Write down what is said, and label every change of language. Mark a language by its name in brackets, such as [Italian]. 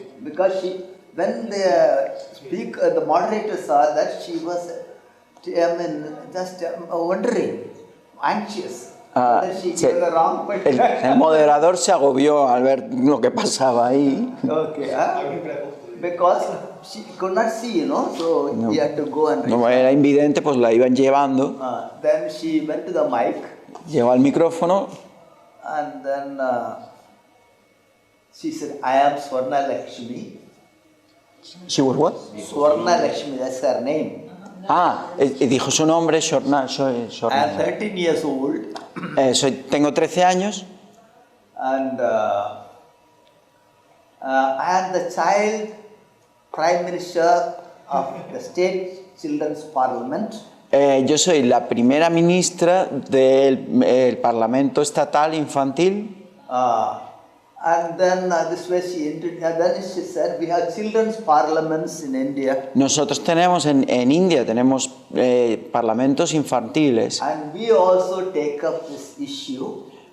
[English] Because when the moderator saw that, she was, just wondering, anxious. Whether she gave the wrong [Spanish] El [English] question. [Spanish] moderador se agobió al ver lo que pasaba ahí. [English] Okay, because she could not see, you know, so he had to go and [Spanish] Como era invidente, pues la iban llevando. [English] then she went to the mic, [Spanish] Llegó al micrófono [English] and then she said, I am Swarna Lakshmi. She was what? Swarna Lakshmi, that's her name. [Spanish] Y dijo su nombre, Shorna. [English] I am 13 years old, [Spanish] Tengo 13 años [English] and I am the child Prime Minister of the State Children's Parliament. [Spanish] yo soy la primera ministra del Parlamento Estatal Infantil. [English] And then this way then she said, we have children's parliaments in India. [Spanish] Nosotros tenemos en India tenemos parlamentos infantiles. [English] And we also take up this issue.